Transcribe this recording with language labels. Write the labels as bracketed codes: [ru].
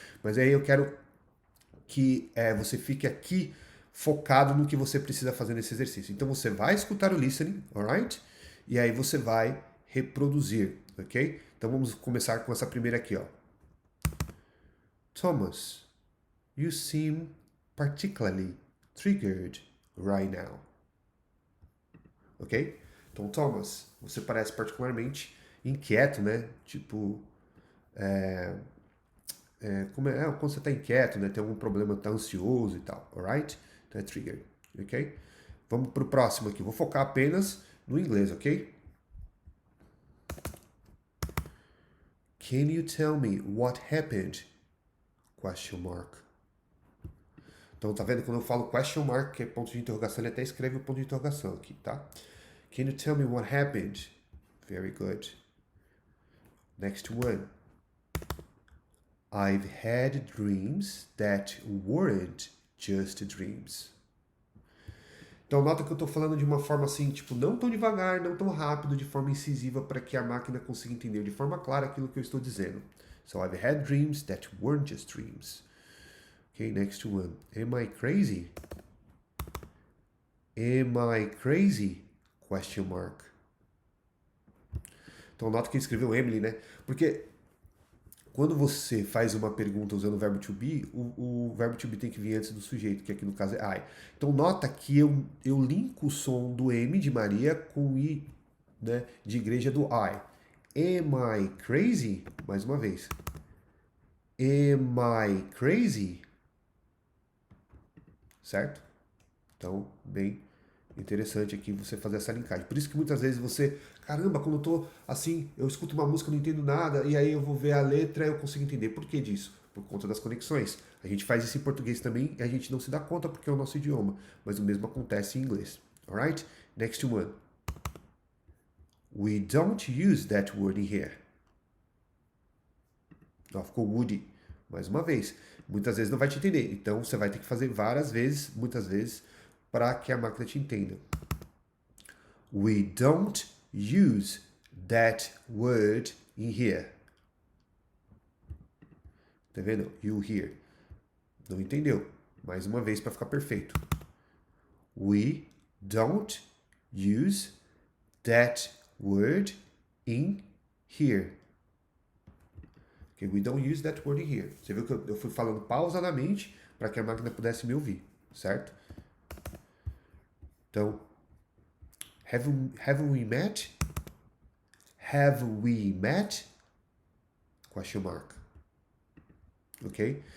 [pt] Mas aí eu quero que você fique aqui focado no que você precisa fazer nesse exercício. Então você vai escutar o listening, alright? E aí você vai reproduzir, ok? Então vamos começar com essa primeira aqui, ó. [en] Thomas, you seem particularly triggered right now. Ok? [pt] Então, Thomas, você parece particularmente inquieto, né? Tipo, quando você está inquieto, né? Tem algum problema, tá ansioso e tal, alright? Então é triggered, ok? Vamos pro próximo aqui. Vou focar apenas no inglês, ok? [en] Can you tell me what happened? Question mark. [pt] Então, tá vendo? Quando eu falo question mark, que é ponto de interrogação, ele até escreve o ponto de interrogação aqui, tá? [en] Can you tell me what happened? Very good. Next one. I've had dreams that weren't just dreams. [pt] Então, nota que eu estou falando de uma forma assim, tipo, não tão devagar, não tão rápido, de forma incisiva, para que a máquina consiga entender de forma clara aquilo que eu estou dizendo. [en] So, I've had dreams that weren't just dreams. Okay, next one. Am I crazy? Am I crazy? Question mark. [pt] Então, nota que ele escreveu Emily, né? Porque quando você faz uma pergunta usando o verbo to be, o verbo to be tem que vir antes do sujeito, que aqui no caso é I. Então, nota que eu linko o som do M de Maria com o I, né, de igreja do I. [en] Am I crazy? [pt] Mais uma vez. [en] Am I crazy? [pt] Certo? Então, bem interessante aqui você fazer essa linkagem. Por isso que muitas vezes você, caramba, quando eu tô assim, eu escuto uma música, não entendo nada, e aí eu vou ver a letra e eu consigo entender. Por que disso? Por conta das conexões. A gente faz isso em português também e a gente não se dá conta porque é o nosso idioma. Mas o mesmo acontece em inglês. [en] Alright? Next one. We don't use that word in here. [pt] Ó, ficou woody. Mais uma vez. Muitas vezes não vai te entender. Então você vai ter que fazer várias vezes, muitas vezes, para que a máquina te entenda. [en] We don't use that word in here. [pt] Tá vendo? [en] You hear. [pt] Não entendeu? Mais uma vez para ficar perfeito. [en] We don't use that word in here. Okay, we don't use that word in here. [pt] Você viu que eu fui falando pausadamente para que a máquina pudesse me ouvir, certo? [en] Então, have we met? Have we met? Question mark. Ok?